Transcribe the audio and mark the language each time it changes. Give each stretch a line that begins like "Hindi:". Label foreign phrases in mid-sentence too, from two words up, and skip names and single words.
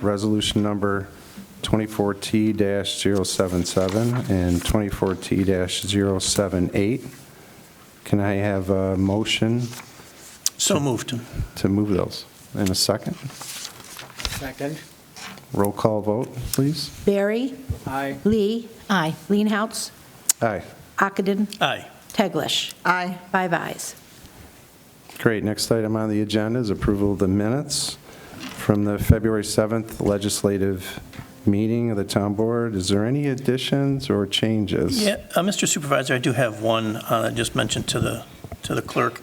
English: Resolution number 24T-077 and 24T-078. Can I have a motion So moved. to move those? In a second? Second. Roll call vote, please. Barry? Aye. Lee? Aye. Leenhouts? Aye. Ockenden? Aye. Teglash? Aye. 5 ayes. Great. Next item on the agenda is approval of the minutes from the February 7th legislative meeting of the town board. Is there any additions or changes? Yeah, Mr. Supervisor, I do have one I just mentioned to the clerk.